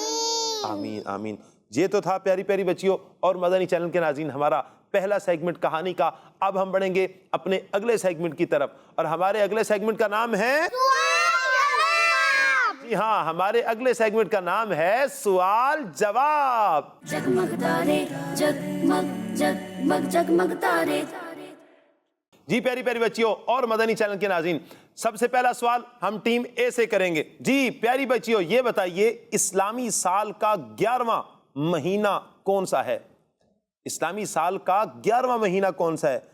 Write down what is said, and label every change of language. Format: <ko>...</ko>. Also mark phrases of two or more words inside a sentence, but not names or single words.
<ur>یہ تو تھا پیاری پیاری بچیوں اور مدنی چینل کے ناظرین ہمارا پہلا سیگمنٹ کہانی کا۔ اب ہم بڑھیں گے اپنے اگلے سیگمنٹ کی طرف، اور ہمارے اگلے سیگمنٹ کا نام ہے جی ہاں، ہمارے اگلے سیگمنٹ کا نام ہے سوال جواب۔ جگمگ تارے جگمگ جگمگ جگمگ تارے جی پیاری پیاری بچیوں اور مدنی چینل کے ناظرین، سب سے پہلا سوال ہم</ur> <en>team A</en> <ur>سے کریں گے۔ جی پیاری بچیوں، یہ بتائیے اسلامی سال کا 11واں مہینہ کون سا ہے؟ اسلامی سال کا 11واں مہینہ کون سا ہے؟</ur>